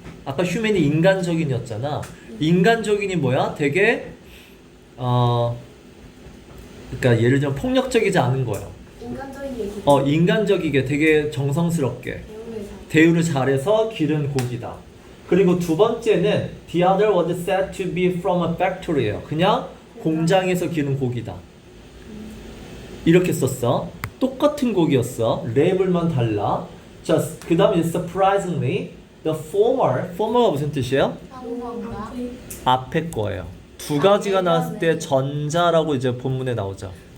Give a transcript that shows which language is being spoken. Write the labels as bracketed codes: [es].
[ko] 아까 humane이 인간적인이었잖아. 인간적인이 뭐야? 되게 그러니까 예를 들면 폭력적이지 않은 거예요. 인간적인 얘기. 인간적이게 되게 정성스럽게 배우에서. 대우를 잘해서 기른 고기다. 그리고 두 번째는 [en] the other was said to be from a factory예요. [ko] 그냥 공장에서 기른 고기다. 이렇게 썼어. 똑같은 고기였어. 레벨만 달라. 자, 그 다음에 [en] surprisingly the former [ko] 가 무슨 뜻이에요? 한국어인가? 앞에 거예요. 두 가지가 나왔을 때 전자라고 이제 본문에 나오죠.